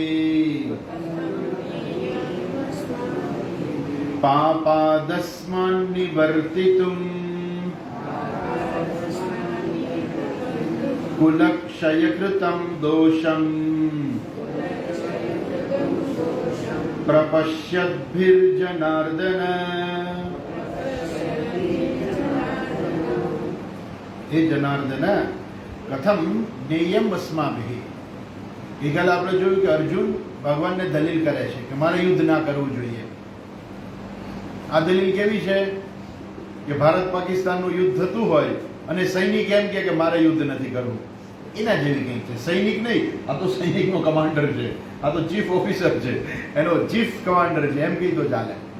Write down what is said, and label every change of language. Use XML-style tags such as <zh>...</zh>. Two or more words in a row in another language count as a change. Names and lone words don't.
<sa>पापादस्मान्निवर्तितुम् कुलक्षयकृतं दोषं प्रपश्यद्भिर्जनार्दन। हे जनार्दन, कथम ज्ञेयम अस्माभिः,</sa> <gu>ગઈકાલે આપણે જોયું કે અર્જુન ભગવાનને દલીલ કરે છે કે મારે યુદ્ધ ના કરવું જોઈએ. આ દલીલ કેવી છે કે ભારત પાકિસ્તાનનું યુદ્ધ થતું હોય અને સૈનિક એમ કે મારે યુદ્ધ નથી કરવું, એના જેવી કંઈક છે. સૈનિક નહીં, આ તો સૈનિકનો કમાન્ડર છે, આ તો</gu> <en>chief officer</en> <gu>છે, એનો</gu> <en>chief commander</en> <gu>છે, એમ કહી તો ચાલે.</gu>